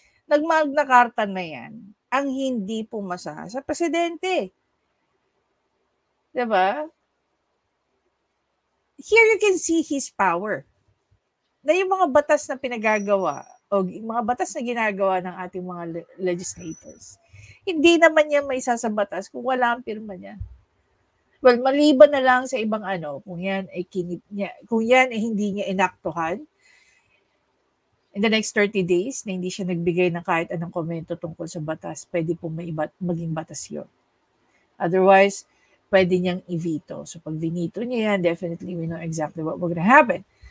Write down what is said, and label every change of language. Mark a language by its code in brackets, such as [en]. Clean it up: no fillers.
[tl] Nag-Magna Carta na yan ang hindi pumasa sa presidente. Diba? [en] Here you can see his power. [tl] Na yung mga batas na pinagagawa o mga batas na ginagawa ng ating mga legislators, Hindi naman niya may sasabatas kung wala ang pirma niya. Well, maliban na lang sa ibang kung yan ay kung yan ay hindi niya inaktuhan [en] in the next 30 days [tl] na hindi siya nagbigay ng kahit anong komento tungkol sa batas, pwede po maging batas yun. Otherwise, pwede niyang i-veto. [en] So [tl] pag vinito niya yan, [en] definitely we know exactly what will gonna happen.